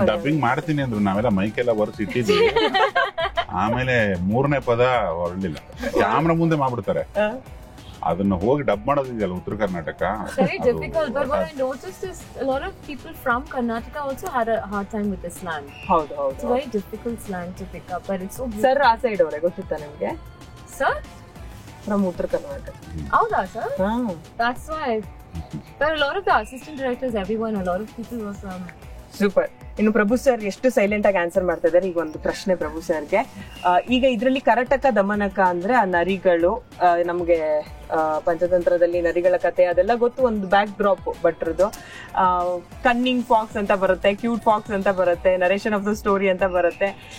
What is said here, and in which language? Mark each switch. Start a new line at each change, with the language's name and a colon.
Kannada: Dubbing ಮಾಡ್ತೀನಿ ಅಂದ್ರು, ನಾವೆಲ್ಲ ಮೈಕೆಲ್ಲ ಬರ್ಸಿ ಇಟ್ಟಿದ್ದೀವಿ. ಆಮೇಲೆ 3ನೇ ಪದ ಹೊರಲಿಲ್ಲ, ಕ್ಯಾಮ್ರಾ ಮುಂದೆ ಮಾಡ್ಬಿಡ್ತಾರೆ. ಅದನ್ನ ಹೋಗಿ ಡಬ್ ಮಾಡೋದಿದೆಯಲ್ಲ ಉತ್ತರ Karnataka.
English: Very difficult, but what I noticed is a lot of people from Karnataka also had a hard time with the slang.
Kannada: ಹೌದು.
English: It's a very difficult slang to pick up, but it's so beautiful.
Kannada: Sir ಆ side ಅವರೇ ಗೊತ್ತಿತ್ತಾ ನಿಮ್ಗೆ?
English: Sir? From Uttara Karnataka.
Kannada: ಹೌದಾ
English: sir? That's why. But a lot of the assistant directors, everyone, a lot of people were from.
Kannada: Super. ಇನ್ನು ಪ್ರಭು sir ಎಷ್ಟು silent ಆಗಿ answer ಮಾಡ್ತಾ ಇದ್ದಾರೆ. ಈಗ ಒಂದು ಪ್ರಶ್ನೆ ಪ್ರಭು ಸರ್ಗೆ. ಈಗ ಇದರಲ್ಲಿ ಕರಟಕ ದಮನಕ ಅಂದ್ರೆ ಆ ನರಿಗಳು, ನಮ್ಗೆ ಪಂಚತಂತ್ರದಲ್ಲಿ ನರಿಗಳ ಕತೆ ಅದೆಲ್ಲ ಗೊತ್ತು, ಒಂದು ಬ್ಯಾಕ್ ಡ್ರಾಪ್ ಭಟ್ರದ್ದು.
English: cunning fox
Kannada: ಅಂತ ಬರುತ್ತೆ,
English: cute fox
Kannada: ಅಂತ ಬರುತ್ತೆ,
English: narration of the story
Kannada: ಅಂತ ಬರುತ್ತೆ.